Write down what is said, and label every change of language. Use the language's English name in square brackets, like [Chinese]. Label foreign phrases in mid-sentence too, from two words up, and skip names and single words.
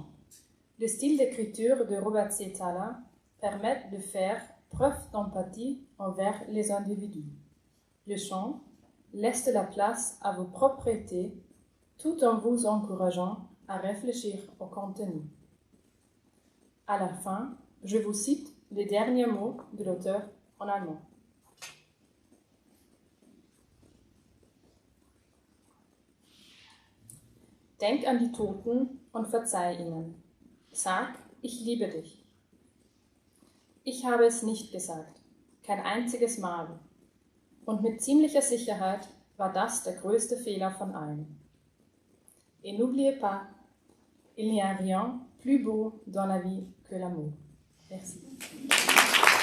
[French] Le style d'écriture de Robert Setala permet de faire preuve d'empathie envers les individus. Le chant laisse de la place à vos propriétés tout en vous encourageant à réfléchir au contenu. À la fin, je vous cite les derniers mots de l'auteur en allemand. [German] Denk an die Toten und verzeih ihnen. Sag, ich liebe dich. Ich habe es nicht gesagt, kein einziges Mal. Und mit ziemlicher Sicherheit war das der größte Fehler von allen. [French] Et n'oubliez pas, il n'y a rien plus beau dans la vie que l'amour. Merci.